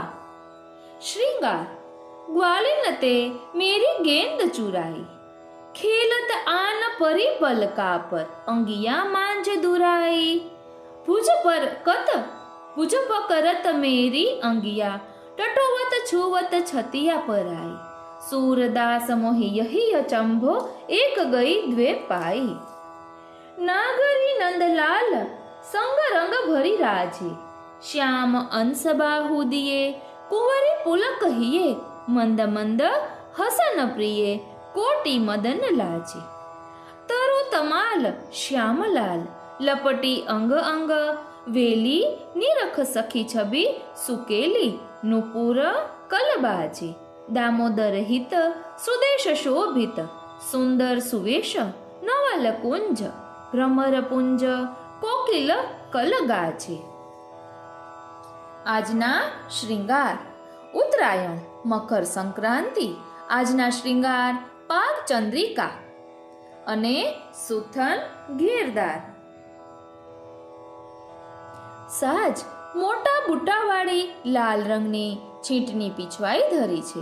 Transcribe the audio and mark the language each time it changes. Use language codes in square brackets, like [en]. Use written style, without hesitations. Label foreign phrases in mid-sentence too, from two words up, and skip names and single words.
[bra] श्रृंगार ग्वालिन ते मेरी गेंद चुराई खेलत आन परी पलका पर अंगिया मांज दुराई. भुज पर करत मेरी अंगिया टटोवत छुवत छतिया पराई. सूरदास मोहि यही अचंभो एक गई द्वे पाई. नागरी नंदलाल संग रंग भरी राजे श्याम अंश बाहु दिए कुंवरी पुलक हिये मंद मंद हसन प्रिय कोटि मदन लाजे. तरु तमाल श्यामलाल लपटी अंग अंग वेली निरख सखी छबी सुकेली नुपुर कलबाजे. दामोदर हित सुदेश शोभित सुंदर सुवेश नवल कुंज भ्रमर पुंज कोकिल कलगाजे. [gu] આજના શ્રૃંગાર ઉત્તરાયણ મકર સંક્રાંતિ. આજના શ્રૃંગાર પાક ચંદ્રિકા અને સુથન ઘેરદાર. સાજ મોટા બુટાવાળી લાલ રંગની છીંટની પીછવાઈ ધરી છે.